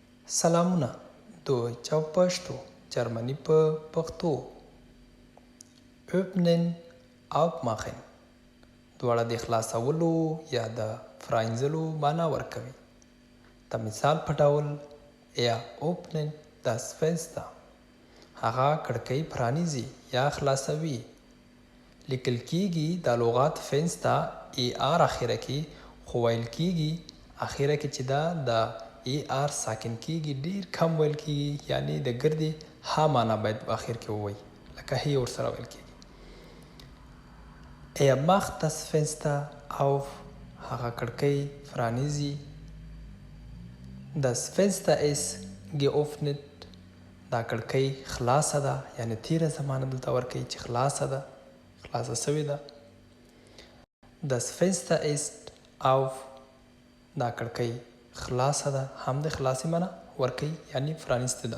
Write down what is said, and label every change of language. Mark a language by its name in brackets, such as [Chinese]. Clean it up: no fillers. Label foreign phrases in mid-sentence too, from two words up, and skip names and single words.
[Pashto] سلامونه [German] Deutsch auf [Pashto] پښتو جرمني په پښتو [German] öffnen aufmachen [Pashto] دواړه د خلاصولو یا د پرانیزلو معنا ورکوي د مثال په ډول یا [German] öffnen das Fenster [Pashto] هغه کړکۍ پرانیزي یا خلاصوي لیکل کیږي د لغات فنستا ای آر اخیره کې خو ویل کیږي اخیره کې چې دا د ای آر ساکن کیږي ډیر کم ویل کیږي یعنی د ګردې ها معنا باید په اخر کې ووایي لکه هی ورسره ویل کیږي [German] Er macht das Fenster auf [Pashto] هغه کړکۍ پرانیزي [German] Das Fenster ist geöffnet [Pashto] دا کړکۍ خلاصه ده یعنی تیره زمانه دلته ورکوي چې خلاصه ده خلاصه سوې ده Das [German] Fenster ist auf [Pashto] دا کړکۍ خلاصه ده هم د خلاصې معنا ورکوي یعنی پرانیسته ده